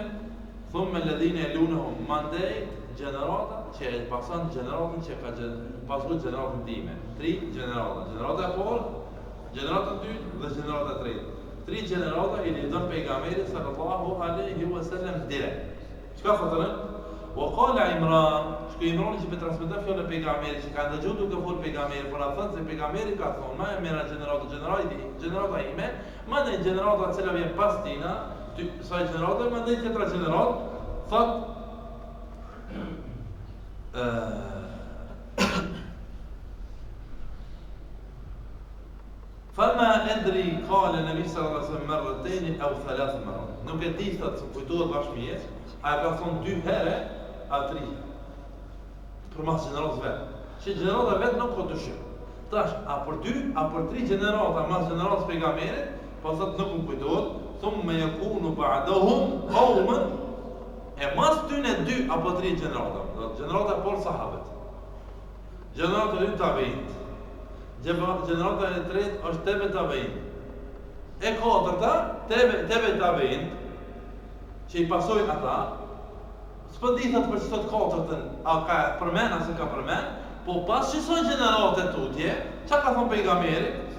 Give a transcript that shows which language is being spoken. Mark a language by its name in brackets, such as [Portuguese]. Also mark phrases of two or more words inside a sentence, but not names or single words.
[Arabic] ثم الذين يلونهم [Albanian] mandej gjenerata që e pason gjeneratën që ka pasur gjeneratën time. 3 gjenerata. Gjenerata e parë, gjenerata e dytë dhe gjenerata e tretë. 3 gjenerata i lidhën pejgamberi [Arabic] صلى الله عليه وسلم [Albanian] direkt. Çka thotë? [Arabic] وقال عمران, [Albanian] shko Imran që për transmeton fjalën e pejgamberit që ka ndëgjuar duke folur pejgamberi, por atë se pejgamberi ka thonë, më e mira gjenerata ime, më në gjenerata e cila vjen pas tina, sa gjenerata, më në tjetra gjenerat, thot [Arabic] فما أدري قال النبي صلى الله عليه وسلم مرتين أو 3 مرات. [Albanian] Nuk e di thot, kujtohet bashkëmjet, a ka thonë 2 herë a 3 herë. Për mas gjeneratës vetë. Që gjenerata vetë nuk ka dyshim. Tash, a për 2, a për 3 gjenerata mas gjeneratës pejgamberit, po thot nuk më kujtohet, [Arabic] ثم يكون بعدهم قوما, [Albanian] e mas tyne 2 apo 3 gjenerata. Gjenerata e parë sahabët. Gjenerata e dytë tabiinët. Gjenerata e tretë është tebe tabiin. E katërta, tebe tabiin, që i pasojnë ata, s'po di thot për çdo katërtën, a ka përmend ose ka përmend, po pas që son gjenerate tutje, çka ka thënë pejgamberi?